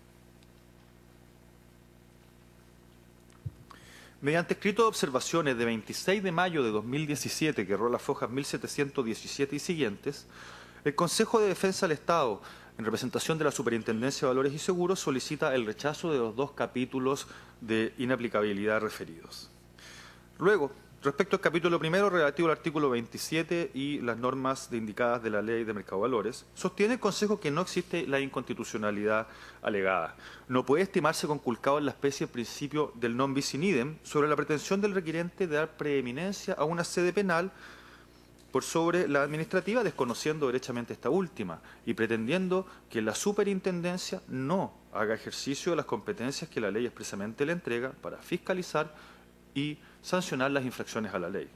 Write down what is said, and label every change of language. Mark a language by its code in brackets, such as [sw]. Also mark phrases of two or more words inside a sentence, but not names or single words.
[es] Mediante escrito de observaciones de 26 de mayo de 2017, que rola fojas 1717 y siguientes, el Consejo de Defensa del Estado, en representación de la Superintendencia de Valores y Seguros, solicita el rechazo de los dos capítulos de inaplicabilidad referidos. Luego Respecto al capítulo primero relativo al artículo 27 y las normas indicadas de la Ley de Mercado de Valores, sostiene el Consejo que no existe la inconstitucionalidad alegada. No puede estimarse conculcado en la especie el principio del [la] non bis in idem [es] sobre la pretensión del requirente de dar preeminencia a una sede penal por sobre la administrativa, desconociendo derechamente esta última y pretendiendo que la superintendencia no haga ejercicio de las competencias que la ley expresamente le entrega para fiscalizar y sancionar las infracciones a la ley.